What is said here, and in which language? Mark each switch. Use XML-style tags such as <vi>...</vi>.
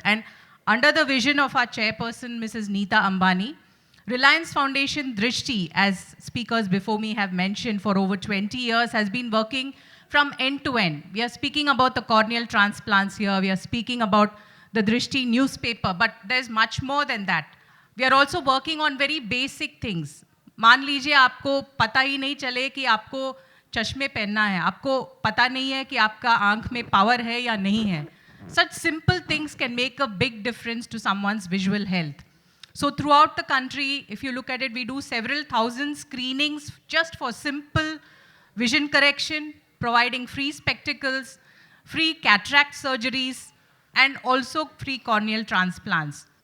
<en>And under the vision of our chairperson, Mrs. Neeta Ambani, Reliance Foundation Drishti, as speakers before me have mentioned, for over 20 years has been working from end to end. We are speaking about the corneal transplants here. We are speaking about the Drishti newspaper, but there's much more than that. We are also working on very basic things.</en> <hi>मान लीजिए आपको पता ही नहीं चले कि आपको चश्मे पहनना है, आपको पता नहीं है कि आपका आंख में पावर है या नहीं है.</hi> <en>Such simple things can make a big difference to someone's visual health. So throughout the country, if you look at it, we do several thousand screenings just for simple vision correction, providing free spectacles, free cataract surgeries, and also free corneal transplants.</en>